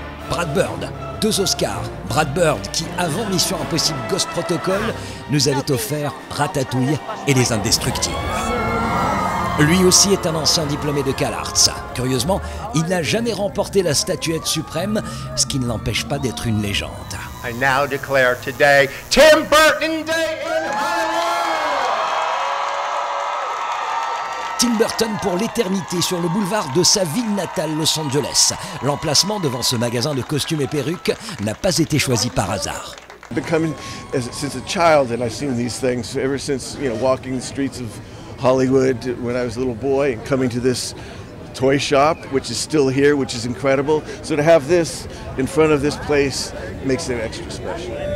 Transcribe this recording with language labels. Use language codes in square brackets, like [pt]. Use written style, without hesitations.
[fr] Brad Bird, 2 Oscars. Brad Bird, qui avant Mission Impossible Ghost Protocol, nous avait offert Ratatouille et Les Indestructibles. Lui aussi est un ancien diplômé de CalArts. Curieusement, il n'a jamais remporté la statuette suprême, ce qui ne l'empêche pas d'être une légende. [en] I now declare today Tim Burton Day in Hollywood! [fr] Tim Burton pour l'éternité sur le boulevard de sa ville natale, Los Angeles. L'emplacement devant ce magasin de costumes et perruques n'a pas été choisi par hasard. [en] Becoming since a child, and I've seen these things ever since, walking the streets of Hollywood when I was a little boy, and coming to this toy shop, which is still here, which is incredible. So to have this in front of this place makes it extra special.